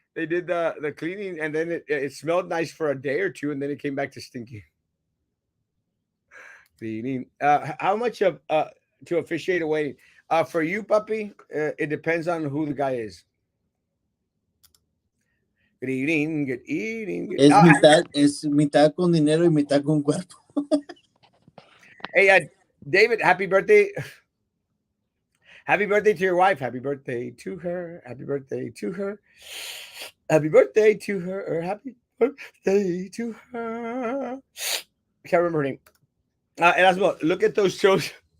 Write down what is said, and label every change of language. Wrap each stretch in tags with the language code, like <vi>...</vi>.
<en>They did the cleaning, and then it smelled nice for a day or two, and then it came back to stinky cleaning. How much of to officiate a wedding? For you, puppy, it depends on who the guy is. Good evening. Good evening.</en> <es>Es mitad con dinero y mitad con cuerpo.</es> <en>Hey, David, happy birthday. Happy birthday to your wife. Happy birthday to her. Happy birthday to her. Happy birthday to her. Or happy birthday to her. I can't remember her name. Erasmo, look at those shows.</en>